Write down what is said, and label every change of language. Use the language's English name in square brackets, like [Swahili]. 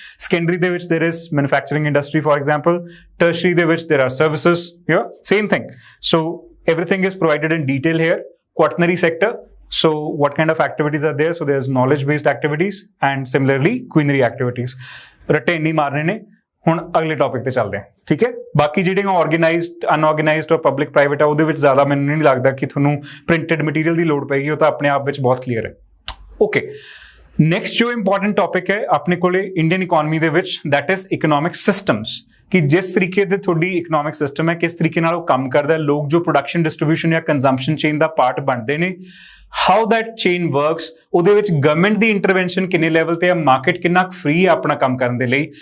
[English] Secondary ਦੇ ਵਿੱਚ there is manufacturing industry for example. Tertiary ਦੇ ਵਿੱਚ ਦੇਰ ਆਰ ਸਰਵਿਸਿਜ਼, ਯਾ same thing. So everything is provided in detail here. Quaternary sector, so what kind of activities are there? So there's knowledge based activities and similarly quinary activities. [Punjabi] ਰੱਟੇ ਨਹੀਂ ਮਾਰਨੇ ਨੇ. ਹੁਣ ਅਗਲੇ topic ਤੇ ਚੱਲਦੇ ਹਾਂ, ਠੀਕ ਹੈ। ਬਾਕੀ ਜਿਹੜੀਆਂ ਆਰਗੇਨਾਈਜ਼ਡ, ਅਨਆਰਗੇਨਾਈਜ਼ਡ ਔਰ ਪਬਲਿਕ ਪ੍ਰਾਈਵੇਟ ਆ, ਉਹਦੇ ਵਿੱਚ ਜ਼ਿਆਦਾ ਮੈਨੂੰ ਨਹੀਂ ਲੱਗਦਾ ਕਿ ਤੁਹਾਨੂੰ ਪ੍ਰਿੰਟਡ ਮਟੀਰੀਅਲ ਦੀ ਲੋੜ ਪਏਗੀ, ਉਹ ਤਾਂ ਆਪਣੇ ਆਪ ਵਿੱਚ ਬਹੁਤ ਕਲੀਅਰ ਹੈ। ਓਕੇ, ਨੈਕਸਟ ਜੋ ਇੰਪੋਰਟੈਂਟ ਟੌਪਿਕ ਹੈ ਆਪਣੇ ਕੋਲੇ ਇੰਡੀਅਨ ਇਕੋਨਮੀ ਦੇ ਵਿੱਚ, [English] that is economic systems, [Punjabi] ਕਿ ਜਿਸ ਤਰੀਕੇ ਦੇ ਤੁਹਾਡੀ ਇਕਨੋਮਿਕ ਸਿਸਟਮ ਹੈ, ਕਿਸ ਤਰੀਕੇ ਨਾਲ ਉਹ ਕੰਮ ਕਰਦਾ ਹੈ, ਲੋਕ ਜੋ ਪ੍ਰੋਡਕਸ਼ਨ, ਡਿਸਟ੍ਰੀਬਿਊਸ਼ਨ ਜਾਂ ਕੰਜ਼ੰਪਸ਼ਨ ਚੇਨ ਦਾ ਪਾਰਟ ਬਣਦੇ ਨੇ, [English] how that chain works, [Punjabi] ਉਹਦੇ ਵਿੱਚ ਗਵਰਨਮੈਂਟ ਦੀ ਇੰਟਰਵੈਂਸ਼ਨ ਕਿੰਨੇ ਲੈਵਲ ਤੇ ਹੈ, ਮਾਰਕੀਟ ਕਿੰਨਾ ਫ੍ਰੀ ਹੈ ਆਪਣਾ ਕੰਮ ਕਰਨ ਦੇ ਲਈ।